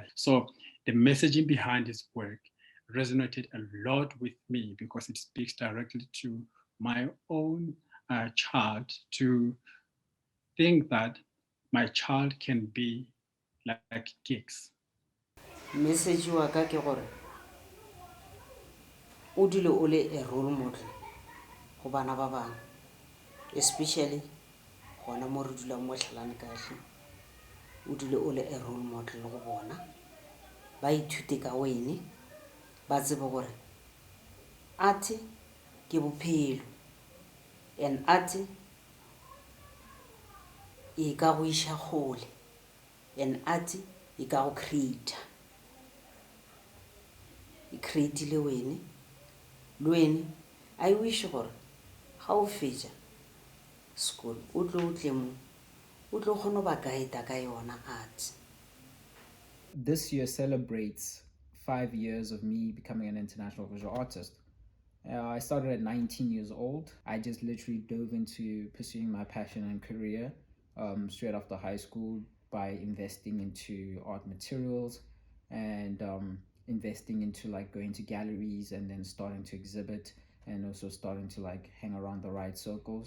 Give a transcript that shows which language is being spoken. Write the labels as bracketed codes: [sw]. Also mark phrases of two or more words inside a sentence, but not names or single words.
[en] So the messaging behind his work resonated a lot with me because it speaks directly to my own child, to think that my child can be like Gigs. [tn] Message wa ka ke gore o dule o le [en] a role model [tn] go bana ba bang, especially gona mo re dulang mo Tlhalane kahle. O dule o le [en] a role model [tn] go bona, ba ithute ka wena, ba tsebe gore art ke bophelo [en] and art [tn] e ka go isha kgole [en] and art [tn] e ka go creator. E creatile wena le wena. [en] I wish [tn] gore ga o fetša school o tle mo o tlo kgona ba guide ka yona art. [en] This year celebrates 5 years of me becoming an international visual artist. I started at 19 years old. I just literally dove into pursuing my passion and career straight after high school by investing into art materials and investing into like going to galleries and then starting to exhibit and also starting to like hang around the right circles.